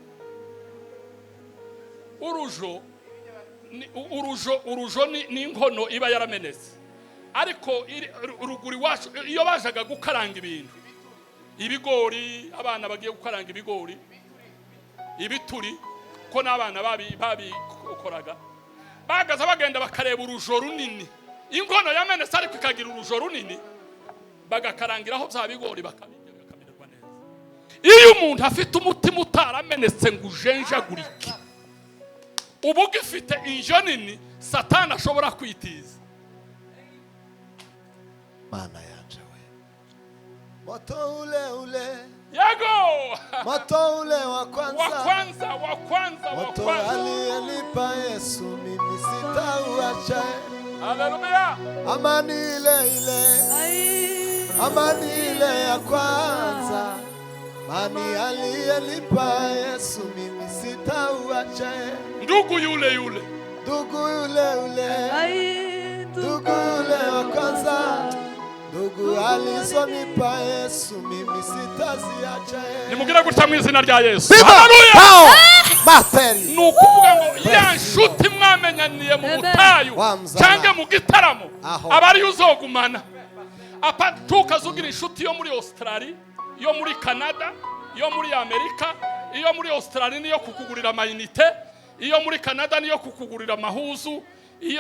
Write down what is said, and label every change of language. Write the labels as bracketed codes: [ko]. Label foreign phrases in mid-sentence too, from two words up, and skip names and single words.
[rw] Urujo ni inkono iba yaramenetse, ariko ruguri wacu iyo bajaga gukaranga ibintu, ibigori, abana bagiye gukaranga ibigori, ibituri, ko n'abana babikoraga, bagaza bagenda bakareba urujo runini, inkono yamenetse ariko ikagira urujo runini, bagakarangiraho bya bigori bakabirya bakamererwa neza. Iyo umuntu afite umutima utaramenetse ngo ujenjagurike, ubu gifite injo nini, Satani ashobora kwitiza. Mana yanje we, [sw] moto ule Yago moto ule wa kwanza moto aliyenipa Yesu mimi sitauacha. Haleluya. Amani ile ya kwanza, amani aliyenipa Yesu mimi sitauacha. Ndugu yule ndugu yule wa kwanza, ndugu alizonipa Yesu mimi sitaziacha. [rw] Nimubwira gutya mu izina rya Yesu. Haleluya. Materi Nukuvuga ngo ya nshuti mwamenyaniye mu butayu cyangwa mu gitaramo, abari uzogumana. Apa tukazugira inshuti yo muri Australia, yo muri Canada, yo muri Amerika, iyo muri Australia niyo kukugurira amayinite, iyo muri Canada niyo kukugurira amahuzu, iyo